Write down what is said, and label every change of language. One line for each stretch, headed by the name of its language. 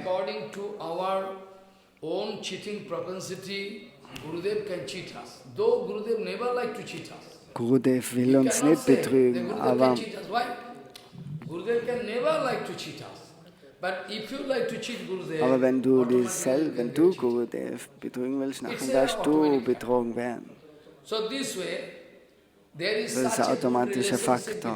English: According to our own cheating propensity, Gurudev can cheat us. Though Gurudev never like to cheat us.
German: Gurudev will uns nicht betrügen, aber
English: Gurudev can never like to cheat us. But if you like to cheat Gurudev,
German: aber wenn du Gurudev betrügen willst, dann wirst du betrogen werden.
English: So this way, there is
German: das ist ein automatischer Faktor.